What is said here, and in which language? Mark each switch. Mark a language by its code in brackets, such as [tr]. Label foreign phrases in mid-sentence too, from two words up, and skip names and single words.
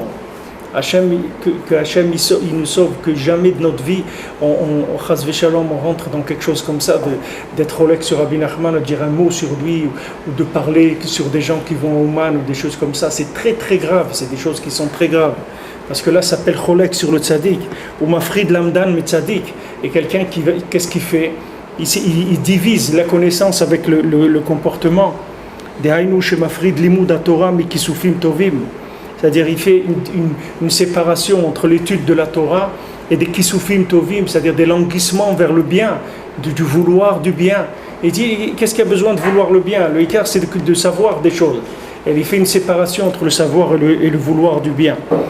[fr] Que Hachem il nous sauve, que jamais de notre vie on rentre dans quelque chose comme ça, d'être Rolek sur Rabbi Nachman, de dire un mot sur lui ou de parler sur des gens qui vont au man ou des choses comme ça. C'est très très grave, c'est des choses qui sont très graves. Parce que là, ça s'appelle Rolek sur le tzaddik, ou [he] מפריד למדן מיט צדיק. [fr] Et quelqu'un qu'est-ce qu'il fait? Il divise la connaissance avec le comportement. [he] דהיינו שמפריד לימוד התורה מכיסופים טובים. [fr] C'est-à-dire il fait une séparation entre l'étude de la Torah et des [he] כיסופים טובים, [fr] c'est-à-dire des languissements vers le bien, du vouloir du bien. Il dit, qu'est-ce qu'il y a besoin de vouloir le bien? Le ikar, c'est de savoir des choses. Et il fait une séparation entre le savoir et le vouloir du bien.